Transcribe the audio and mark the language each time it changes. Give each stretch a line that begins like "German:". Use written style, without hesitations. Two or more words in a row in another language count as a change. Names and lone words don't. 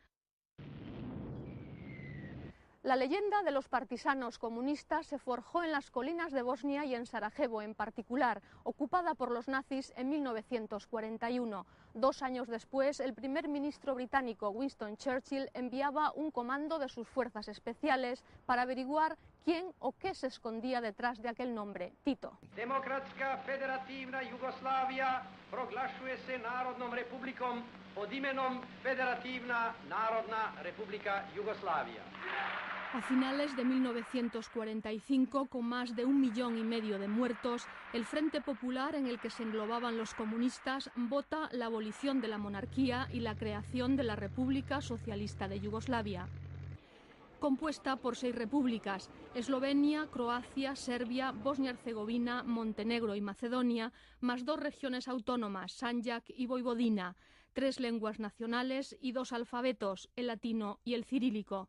Spanish: La leyenda de los partisanos comunistas se forjó en las colinas de Bosnia y en Sarajevo en particular, ocupada por los nazis en 1941. 2 años después, el primer ministro británico Winston Churchill enviaba un comando de sus fuerzas especiales para averiguar quién o qué se escondía detrás de aquel nombre, Tito.
Serbian: Demokratska Federativna Jugoslavia proglašuje se Narodnom republikom pod imenom Federativna Narodna Republika Jugoslavia.
Spanish: A finales de 1945, con más de 1,5 millones de muertos, el Frente Popular, en el que se englobaban los comunistas, vota la abolición de la monarquía y la creación de la República Socialista de Yugoslavia. Compuesta por 6 repúblicas: Eslovenia, Croacia, Serbia, Bosnia-Herzegovina, Montenegro y Macedonia, más 2 regiones autónomas, Sandžak y Vojvodina, 3 lenguas nacionales y 2 alfabetos, el latino y el cirílico.